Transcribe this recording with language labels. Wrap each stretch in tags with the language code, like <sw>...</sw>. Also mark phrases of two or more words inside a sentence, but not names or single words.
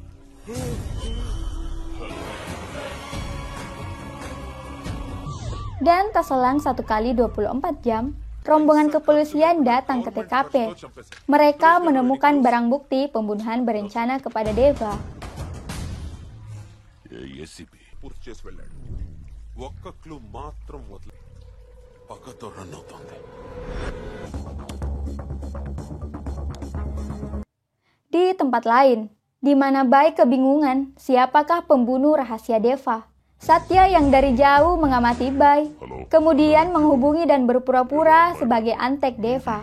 <id>Dan tak selang 1 kali 24 jam, rombongan kepolisian datang ke TKP. Mereka menemukan barang bukti pembunuhan berencana kepada Deva.</id> <te>పూర్తి చేసి వెళ్ళాడు ఒక్క క్లూ మాత్రం వదిలే పక్కతో రన్ అవుతోంది</te> <id>Di tempat lain, di mana Bai kebingungan siapakah pembunuh rahasia Deva. Satya yang dari jauh mengamati Bai, kemudian menghubungi dan berpura-pura sebagai antek Deva.</id>